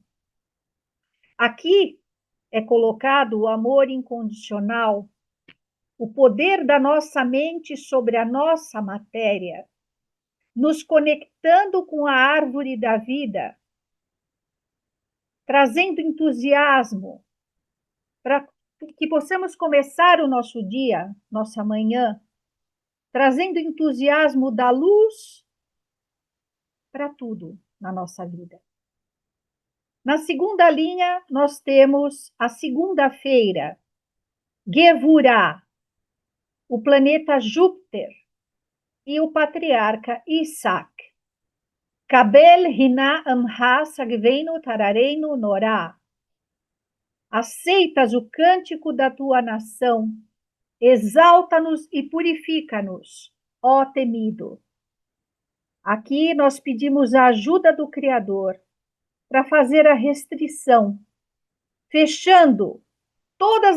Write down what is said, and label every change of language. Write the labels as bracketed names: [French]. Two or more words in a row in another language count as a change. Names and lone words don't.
[Portuguese] Aqui é colocado o amor incondicional, o poder da nossa mente sobre a nossa matéria, nos conectando com a árvore da vida, trazendo entusiasmo para que possamos começar o nosso dia, nossa manhã, trazendo entusiasmo da luz para tudo na nossa vida. Na segunda linha, nós temos a segunda-feira, Gevurah, o planeta Júpiter e o patriarca Isaac. [Hebrew] קבל רנת עמך שגבנו טהרנו נורא. [Portuguese] Aceitas o cântico da tua nação, exalta-nos e purifica-nos, ó temido. Aqui nós pedimos a ajuda do Criador para fazer a restrição, fechando todas